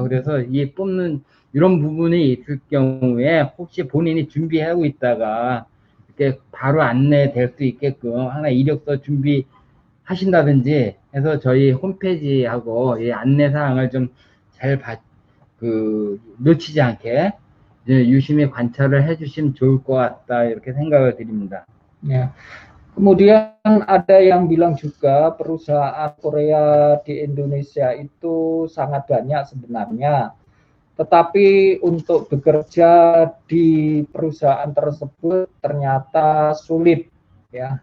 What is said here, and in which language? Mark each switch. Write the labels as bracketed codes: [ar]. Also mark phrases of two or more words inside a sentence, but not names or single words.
[ko] 그래서 이 뽑는 이런 부분이 있을 경우에 혹시 본인이 준비하고 있다가 이렇게 바로 안내될 수 있게끔 하나 이력서 준비하신다든지 해서 저희 홈페이지하고 이 안내 사항을 좀 잘 놓치지 않게 유심히 관찰을 해주시면 좋을 것 같다 이렇게 생각을 드립니다. [id] Ya. Kemudian ada yang bilang juga perusahaan Korea di Indonesia itu sangat banyak sebenarnya. Tetapi untuk bekerja di perusahaan tersebut ternyata sulit ya.